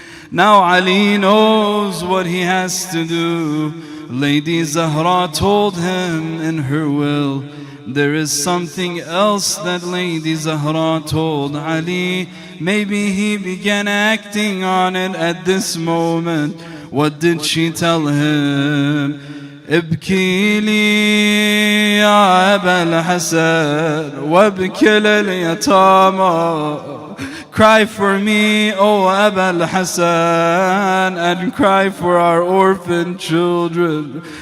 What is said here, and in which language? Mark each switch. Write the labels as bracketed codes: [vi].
[en] Now Ali knows what he has to do. Lady Zahra told him in her will. There is something else that Lady Zahra told Ali. Maybe he began acting on it at this moment. What did she tell him? [ar] ابكي لي يا أبا الحسن وابكي لليتامى. [en] Cry for me, O Aba al-Hasan, and cry for our orphan children.